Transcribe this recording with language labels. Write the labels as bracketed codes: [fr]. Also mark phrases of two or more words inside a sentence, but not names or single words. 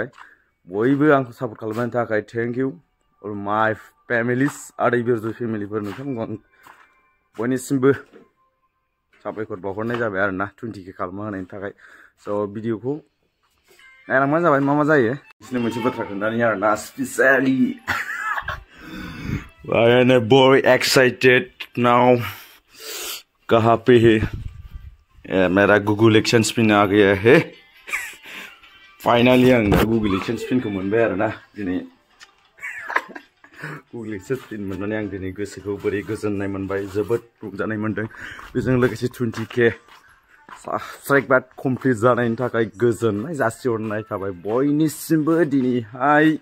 [brx] बयबो आंखौ सापर्ट खालामनायनि थाखाय [en] thank you all my families, [brx] आदै बिरजय फेमिलिफोर, नोंथांमोनखौ आं बयनिसिमबो साबायखर बावहरनाय जाबाय आरोना 20k खालामना होनायनि थाखाय। स' भिडिअखौ नायलांबानो जाबाय मा जायो। बिसोरनो मोनसे बाथ्रा खोन्थानि आरोना स्पेसियली [en] I am very excited now. [hi] कहाँ पे है? मेरा गूगल एक्शन स्पिन आ गया है। [brx] फाइनली आं गूगल एक्शन स्पिनखौ मोनबाय आरोना दिनै। गूगल एक्शन स्पिन मोननानै आं दिनै गोसोखौ बोरै गोजोननाय मोनबाय, जोबोद रंजानाय मोनदों। बेजों लोगोसे 20k साबस्क्राइबार कमप्लिट जानायनि थाखाय गोजोननाय जासिहरनाय थाबाय बयनिसिमबो दिनैहाय।